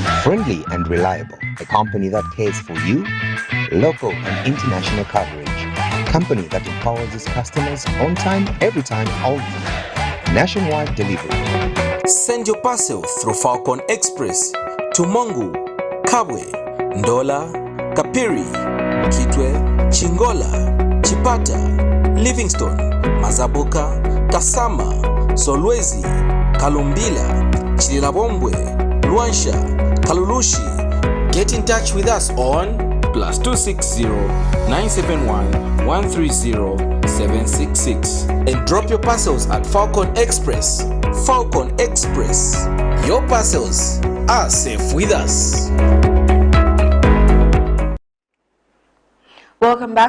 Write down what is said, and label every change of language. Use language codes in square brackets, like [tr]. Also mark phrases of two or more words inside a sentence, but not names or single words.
[en] Friendly and reliable, a company that cares for you, local and international coverage. Company that empowers its customers on time, every time, all the time. Nationwide delivery. Send your parcel through Falcon Express to Mongu, Kabwe, Ndola, Kapiri, Kitwe, Chingola, Chipata, Livingstone, Mazabuka, Kasama, Solwezi, Kalumbila, Chililabombwe, Luansha, Kalulushi. Get in touch with us on +260 971 130 766 and drop your parcels at Falcon Express. Falcon Express. Your parcels are safe with us. Welcome back.